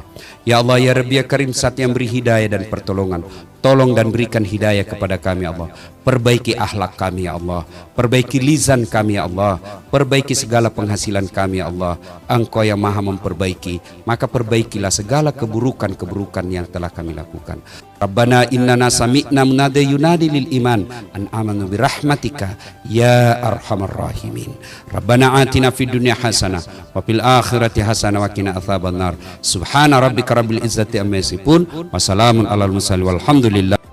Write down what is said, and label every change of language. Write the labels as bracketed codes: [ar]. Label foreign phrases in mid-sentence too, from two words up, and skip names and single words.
[ar] يا الله، يا ربي، يا كريم, [id] Zat yang beri hidayah dan pertolongan, tolong dan berikan hidayah kepada kami [ar] يا الله. [id] Perbaiki akhlak kami [ar] يا الله, [id] perbaiki lisan kami [ar] يا الله, [id] perbaiki segala penghasilan kami [ar] يا الله. [id] Engkau yang Maha memperbaiki, maka perbaikilah segala keburukan-keburukan yang telah kami lakukan. [ar] ربنا إننا سمعنا مناديا ينادي للإيمان أن آمنوا برحمتك يا أرحم الراحمين. ربنا آتنا في الدنيا حسنة وفي الآخرة حسنة وقنا عذاب النار. سبحان ربك رب العزة عما يصفون وسلام على المرسلين والحمد لله.